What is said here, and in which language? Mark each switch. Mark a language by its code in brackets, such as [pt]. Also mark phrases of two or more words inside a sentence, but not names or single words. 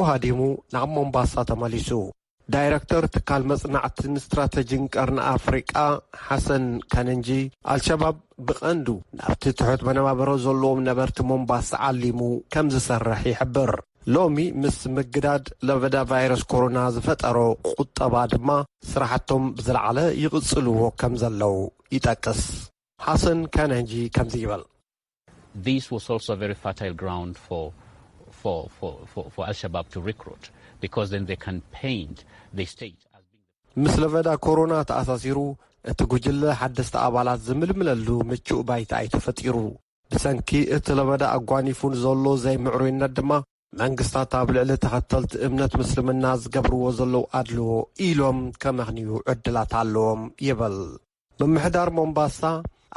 [ti] ሃዲሙ ናብ ሞምባሳ ተመሊሱ። ዳይሬክተር ትካል መጽናዕትን ስትራቴጂን ቀርኒ ኣፍሪቃ ሓሰን ከነንጂ ኣልሸባብ ብቐንዱ ናብቲ ትሑት መነባበሮ ዘለዎም ነበርቲ ሞምባሳ ዓሊሙ ከም ዝሰርሕ ይሕብር። ሎሚ ምስ ምግዳድ ለበዳ ቫይረስ ኮሮና ዝፈጠሮ ቁጠባ ድማ ስራሕቶም ብዝለዓለ ይቕጽልዎ ከም ዘለው ይጠቅስ። ሓሰን ከነንጂ ከምዚ ይብል። [en] This was also a very fertile ground for Al-Shabaab to recruit because then they can paint the state as being [ti] ምስ ለበዳ ኮሮና ተኣሳሲሩ እቲ ጉጅለ ሓደስተ ኣባላት ዝምልምለሉ ምቹእ ባይታ ኣይተፈጢሩ። ብሰንኪ እቲ ለበዳ ኣጓኒፉን ዘሎ ዘይምዕሩይነት ድማ መንግስታት ኣብ ልዕሊ ተኸተልቲ እምነት ምስልምና ዝገብርዎ ዘለዉ ኣድልዎ ኢሎም ከመኽንዩ ዕድላት ኣለዎም ይብል። ብምሕዳር ሞምባሳ